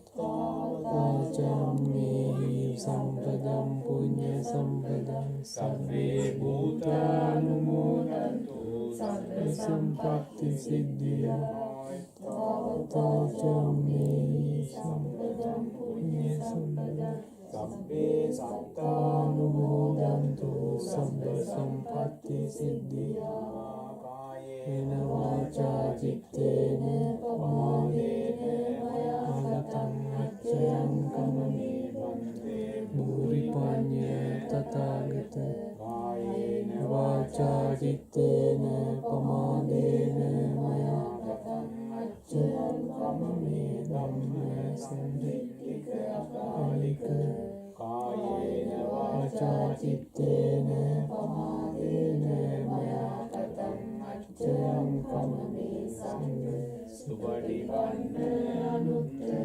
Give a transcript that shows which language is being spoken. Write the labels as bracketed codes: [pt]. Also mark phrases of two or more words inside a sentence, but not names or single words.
[pi] තාචම්මේහි සම්පදං පුඤ්ඤ සම්පදං සබ්බේ භූතානුමෝදන්තු සබ්බ සම්පත්ති සිද්ධියා තාචම්මේහි සම්පදං පුඤ්ඤ සම්පදං සබ්බේ සත්තානුමෝදන්තු සබ්බ සම්පත්ති සිද්ධියා කායේන වාචා චිත්තේන පමාදේන මයං අච්චයං කමමේ වන්තේ භූරි පඤ්ඤ තථාගත කායේන වාචා චිත්තේන පමාදේන මයං අච්චයං කමමේ ධම්ම සංදික්ඛික අකාලික කායේන වාචා චිත්තේන පමාදේන මයා කතං අච්චයං කමමේ සංඝ සුපටිපන්න අනුත්තර